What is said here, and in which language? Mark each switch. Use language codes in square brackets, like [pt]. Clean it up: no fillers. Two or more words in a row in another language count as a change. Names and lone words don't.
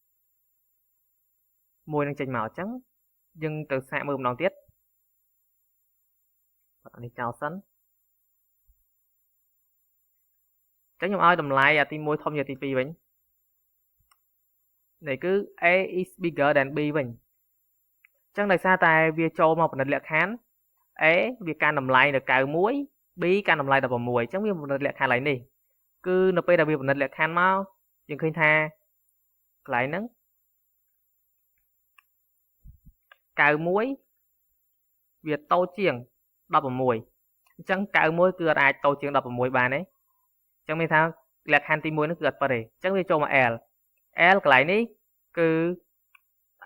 [km] មួយនឹងចេញមកអញ្ចឹងយើងទៅសាកមើលម្ដងទៀតបាត់នេះចោលសិនអញ្ចឹងខ្ញុំឲ្យតម្លៃអាទី1ធំជាងទី2វិញ នេះគឺ [en] a is bigger than b [km] វិញអញ្ចឹងដោយសារតែវាចូលមកពិនិត្យលក្ខខណ្ឌ a វាកាន់តម្លៃនៅ91 b កាន់តម្លៃ16អញ្ចឹងវាពិនិត្យលក្ខខណ្ឌឡើយនេះគឺនៅពេលដែលវាពិនិត្យលក្ខខណ្ឌមកយើងឃើញថាកន្លែងហ្នឹង 91វាតូចជាង16អញ្ចឹង91គឺអាចតូចជាង16បានទេអញ្ចឹងមានថាលក្ខខណ្ឌទី1ហ្នឹងគឺអត់ពិតទេអញ្ចឹងវាចូលមក l កន្លែងនេះគឺ a